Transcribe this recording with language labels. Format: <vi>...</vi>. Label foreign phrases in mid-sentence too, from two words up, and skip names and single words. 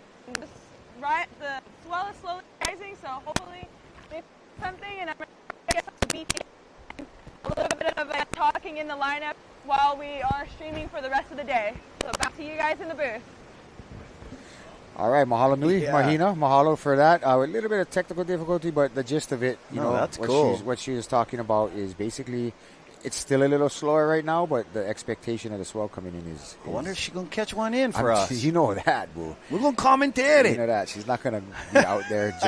<en>The swell is slowly rising, so hopefully they something, and I'm going to get some beach, a little bit of talking in the lineup while we are streaming for the rest of the day. So back to you guys in the booth. All right,</en> <haw>mahalo nui, Mahina. Mahalo</haw> <en>for that. A little bit of technical difficulty, but the gist of it, that's cool. What she was talking about is basically it's still a little slower right now, but the expectation of the swell coming in is I wonder if she's going to catch one in for us. You know that, boo. We're going to commentate it. You know that. She's not going to be out there just</en>